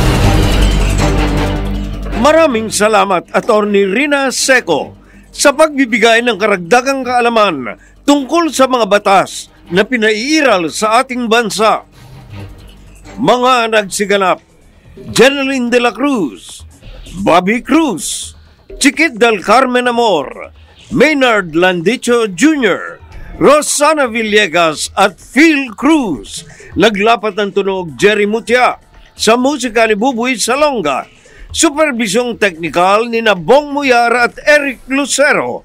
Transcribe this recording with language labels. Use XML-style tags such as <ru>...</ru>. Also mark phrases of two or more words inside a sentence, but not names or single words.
<tl>Maraming salamat, Attorney Rina Seco, sa pagbibigay ng karagdagang kaalaman tungkol sa mga batas na pinaiiral sa ating bansa. Mga nagsiganap: Jeneline de la Cruz, Bobby Cruz, Chiquit del Carmen Amor, Maynard Landicho Jr., Rosana Villegas at Phil Cruz. Naglapat ng tunog Jerry Mutia. Sa musika ni Buboy Salonga. Supervisyong teknikal ni Bong Muyara at Eric Lucero.</tl>